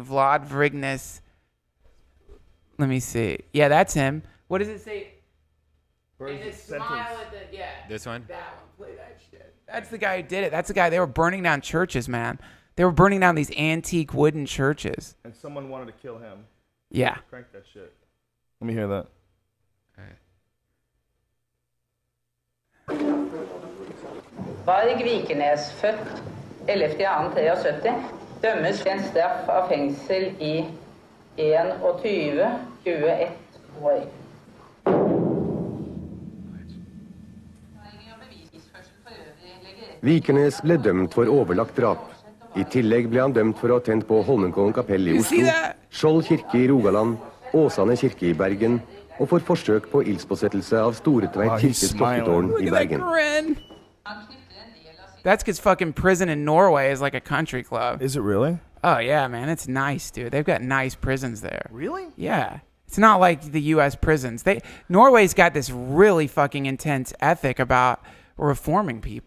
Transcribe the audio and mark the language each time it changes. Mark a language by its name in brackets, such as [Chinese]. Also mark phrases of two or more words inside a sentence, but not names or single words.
[English] Vlad Vrignes. Let me see. Yeah, that's him. What does it say? And a smile at the, yeah. This one? That one. Play that shit. That's the guy who did it. That's the guy. They were burning down churches, man. They were burning down these antique wooden churches. And someone wanted to kill him. Yeah. Crank that shit. Let me hear that. [Norwegian] Varg Vikenes, født 11.2.73, dømmes til en straff av fengsel i 21 år. Vikenes ble dømt for overlagt drap. I tillegg ble han dømt for å ha tent på Holmenkollen kapell i Oslo, Skjold kirke i Rogaland, Åsane kirke i Bergen, og for forsøk på ildspåsettelse av Storetveit kirkes klokketårn i Bergen. [English] That's because fucking prison in Norway is like a country club. Is it really? Oh, yeah, man. It's nice, dude. They've got nice prisons there. Really? Yeah. It's not like the U.S. prisons. Norway's got this really fucking intense ethic about reforming people.